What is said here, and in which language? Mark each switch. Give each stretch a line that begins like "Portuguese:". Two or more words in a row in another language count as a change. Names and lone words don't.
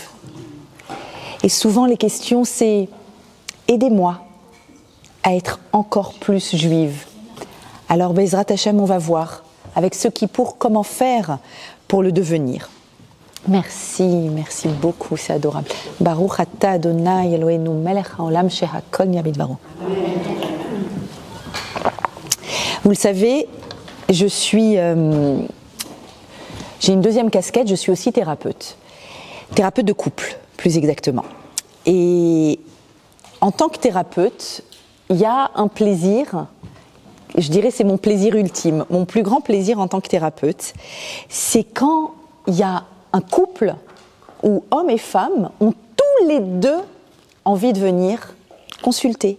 French: Et souvent, les questions, c'est « aidez-moi à être encore plus juive ». Alors,
Hebrew: בעזרת השם,
French: on va voir, avec ce Kippour, comment faire pour le devenir. Merci beaucoup, c'est adorable.
Hebrew: ברוך אתה אדוני אלוהינו מלך העולם שהכל נהיה בדברו.
French: Vous le savez, j'ai une deuxième casquette, je suis aussi thérapeute de couple, plus exactement. Et en tant que thérapeute, il y a un plaisir, je dirais c'est mon plaisir ultime, mon plus grand plaisir en tant que thérapeute, c'est quand il y a un couple où hommes et femmes ont tous les deux envie de venir consulter.